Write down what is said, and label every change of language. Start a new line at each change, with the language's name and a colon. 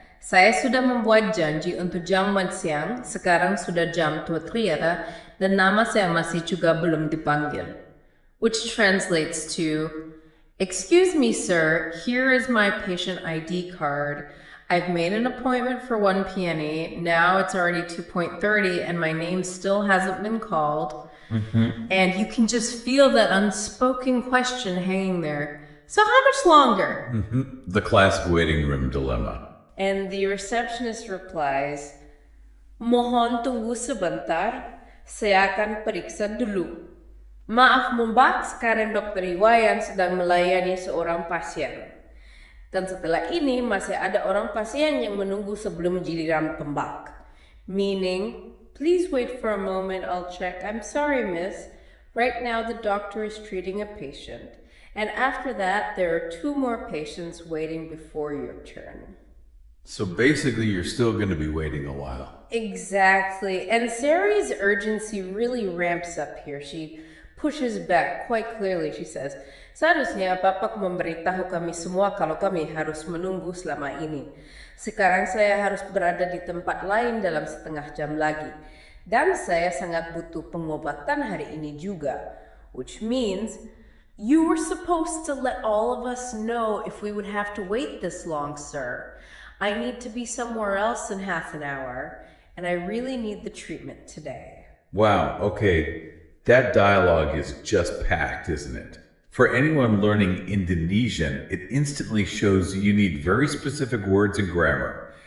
Indonesian: Saya sudah membuat janji untuk jam siang, sekarang sudah jam 2.30 dan nama saya masih juga belum dipanggil."
English: Which translates to, "Excuse me, sir, here is my patient ID card. I've made an appointment for 1 p.m. Now it's already 2.30 and my name still hasn't been called." And you can just feel that unspoken question hanging there. So how much longer? The classic waiting room dilemma. And the receptionist replies,
Indonesian: "Mohon tunggu sebentar, saya akan periksa dulu. Maaf Mbak, sekarang Dr. Iwayan sedang melayani seorang pasien. Dan setelah ini masih ada orang pasien yang menunggu sebelum giliran Mbak."
English: Meaning, "Please wait for a moment, I'll check. I'm sorry, miss. Right now the doctor is treating a patient. And after that, there are 2 more patients waiting before your turn." So basically, you're still going to be waiting a while. Exactly. And Sari's urgency really ramps up here. She pushes back quite clearly. She says,
Indonesian: "Seharusnya Bapak memberitahu kami semua kalau kami harus menunggu selama ini. Sekarang saya harus berada di tempat lain dalam setengah jam lagi. Dan saya sangat butuh pengobatan hari ini juga."
English: Which means, you were supposed to let all of us know if we would have to wait this long, sir. I need to be somewhere else in half an hour, and I really need the treatment today. Wow, okay. That dialogue is just packed, isn't it? For anyone learning Indonesian, it instantly shows you need very specific words and grammar.